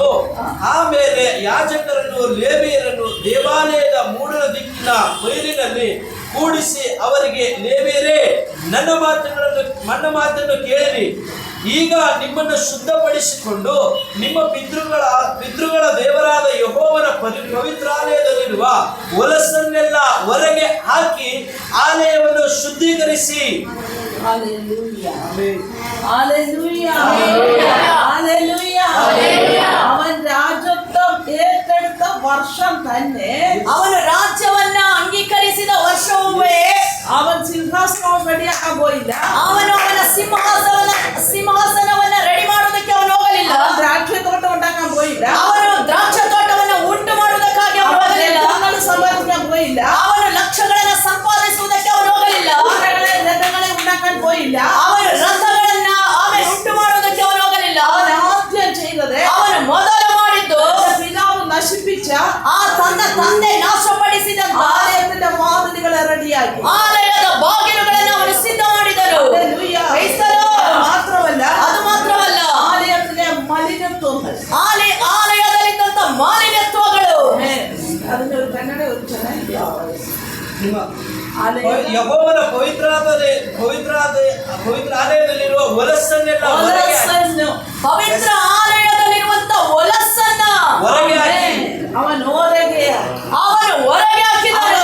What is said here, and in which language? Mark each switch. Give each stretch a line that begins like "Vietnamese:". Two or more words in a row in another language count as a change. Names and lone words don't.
Kannada: ಆಮೇಲೆ ಯಾಜಕರನ್ನು ಲೇವಿಯರನ್ನು ದೇವಾಲಯದ ಮೂಡಲ ದಿಕ್ಕಿನ ಬಯಲಿನಲ್ಲಿ ಕೂಡಿಸಿ ಅವರಿಗೆ, ಲೇವಿಯರೇ, ನನ್ನ ಮಾತನ್ನು ಕೇಳಿರಿ. ಈಗ ನಿಮ್ಮನ್ನು ಶುದ್ಧಪಡಿಸಿಕೊಂಡು ನಿಮ್ಮ ಪಿತೃಗಳ ದೇವರಾದ ಯೆಹೋವನ ಪವಿತ್ರಾಲಯದಲ್ಲಿರುವ ಹೊಲಸನ್ನೆಲ್ಲ ಹೊರಗೆ ಹಾಕಿ ಆಲಯವನ್ನು ಶುದ್ಧೀಕರಿಸಿ.
Malayalam: അവൻ രാജ്യത്വം ഏറ്റെടുത്ത വർഷം തന്നെ
Kannada: ಅವನು ರಾಜ್ಯವನ್ನ ಅಂಗೀಕರಿಸಿದ ವರ್ಷವೇ
Malayalam: അവൻ സിംഹാസനം റെഡിയാക്കാൻ പോയില്ല.
Kannada: ಅವನು ಅವನ ಸಿಂಹಾಸನವನ್ನ ರೆಡಿ ಮಾಡೋದಕ್ಕೆ ಅವನು ಹೋಗಲಿಲ್ಲ.
Malayalam: ദ്രാക്ഷ തോട്ടം ഉണ്ടാക്കാൻ പോയില്ല.
Kannada: ಅವನು ದ್ರಾಕ್ಷ ತೋಟವನ್ನ ಉಂಟು ಮಾಡುವುದಕ್ಕಾಗಿ ಅವನು ಹೋಗಲಿಲ್ಲ.
Malayalam: സമ്പാദിക്കാൻ പോയില്ല.
Kannada: ಅವನು ಲಕ್ಷಗಳನ್ನ ಸಂಪಾದಿಸುವುದಕ್ಕೆ ಅವನು ಹೋಗಲಿಲ್ಲ.
Malayalam: രഥങ്ങളെ ഉണ്ടാക്കാൻ പോയില്ല.
Kannada: ಅವನು ರಥಗಳನ್ನ ಆಮೇಲೆ ಉಂಟು ಮಾಡುವುದಕ್ಕೆ ಅವನು ಹೋಗಲಿಲ್ಲ.
Malayalam: അവൻ ആദ്യം ചെയ്തത്
Kannada: ಅವನು ಮೊದಲು ಮಾಡಿದ್ದು
Malayalam: പിതാവ് നശിപ്പിച്ച
Kannada: ತನ್ನ ತಂದೆ ನಾಶಪಡಿಸಿದಂತ
Malayalam: ആലയത്തിന്റെ വാതിലുകളെ റെഡിയാക്കി.
Kannada: ಆಲಯದ ಬಾಗಿಲುಗಳನ್ನು ಅವನು ಸಿದ್ಧ ಮಾಡಿದನು. ಅದು ಮಾತ್ರವಲ್ಲ,
Malayalam: ആലയത്തിലെ മലിനത്വങ്ങൾ,
Kannada: ಆಲಯದಲ್ಲಿದ್ದಂತ ಮಾಲಿನ್ಯತ್ವಗಳು.
Malayalam: അതിന്റെ ഒരു കന്നഡ ഒരു ಚೆನ್ನಾಗಿ
Kannada: ಯೆಹೋವನ ಪವಿತ್ರ ಆಲಯದಲ್ಲಿರುವ ಹೊಲಸನ್ನೆಲ್ಲ ಹೊರಗೆ ಪವಿತ್ರ ಆಲಯದಲ್ಲಿರುವಂತ ಹೊಲಸನ್ನ ಹೊರಗೆ ಹಾಕಿ ಅವನು ಹೊರಗೆ ಹಾಕಿದನು.